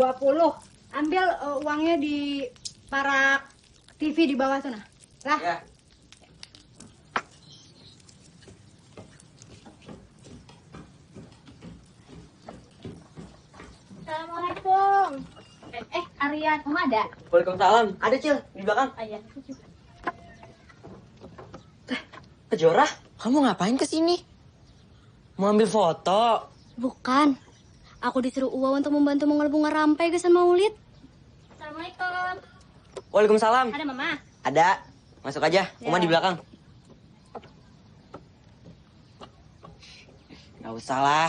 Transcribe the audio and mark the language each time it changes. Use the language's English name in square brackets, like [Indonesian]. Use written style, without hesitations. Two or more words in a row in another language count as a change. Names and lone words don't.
[Indonesian] Ambil uangnya di parak TV di bawah sana. Lah. Ya. Assalamualaikum. Aryan, Oma ada? Waalaikumsalam. Ada, Cil, di belakang. Iya. Kejora, kamu ngapain kesini? Mau ambil foto? Bukan. Aku disuruh Uwa untuk membantu mengolah bunga rampai ke Maulid. Assalamualaikum. Waalaikumsalam. Ada Mama? Ada. Masuk aja. Uma di belakang. Gak usah lah.